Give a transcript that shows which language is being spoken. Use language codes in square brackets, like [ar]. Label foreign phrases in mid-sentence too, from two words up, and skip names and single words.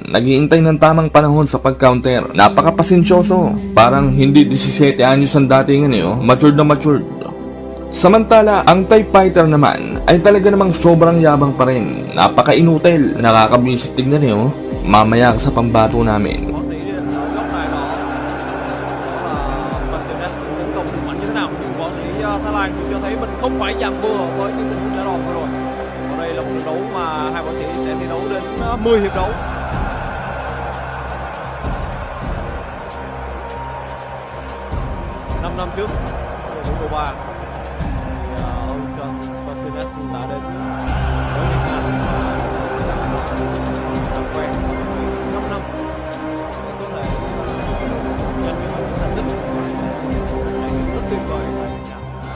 [tl] Naghihintay ng tamang panahon sa pag-counter. Napakapasensyoso, parang hindi 17 anyos ang datingan matured na matured. Samantala, ang [en] Thai fighter [tl] naman ay talaga namang sobrang yabang pa rin. Napaka-inutil, nakakabwisit tignan Mamaya sa pambato namin. [vi] Có tí góc này nó phần từ đã tấn công hùng mạnh như thế nào, nhưng võ sĩ Thái Lan cũng cho thấy mình không phải dằn bừa với những tình huống đá đòn vừa rồi. Ở đây là một trận đấu mà hai võ sĩ sẽ thi đấu đến 10 hiệp đấu. 5 năm trước, đội tuyển Cuba ông John Martinez đã đến với Việt Nam làm quen 5 năm để có thể giành được những thành tích trải nghiệm rất tuyệt vời tại Việt Nam.